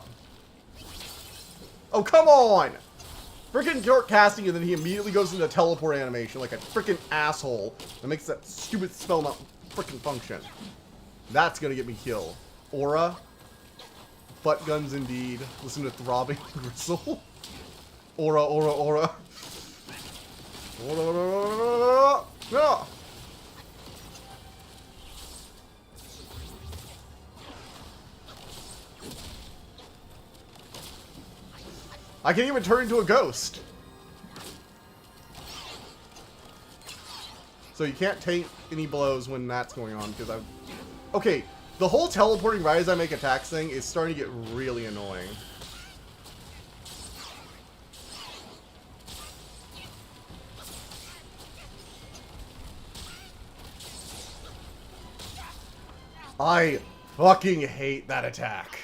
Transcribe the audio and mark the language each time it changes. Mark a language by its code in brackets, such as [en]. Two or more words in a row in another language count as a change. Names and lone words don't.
[en] Oh, come on! Freaking York casting, and then he immediately goes into teleport animation like a freaking asshole that makes that stupid spell not frickin' function. That's gonna get me killed. Aura. Butt guns indeed. Listen to throbbing gristle. Aura, aura, aura. Aura, aura, aura, aura. No! I can't even turn into a ghost. So you can't take any blows when that's going on, because I've... Okay, the whole teleporting right as I make attacks thing is starting to get really annoying. I fucking hate that attack.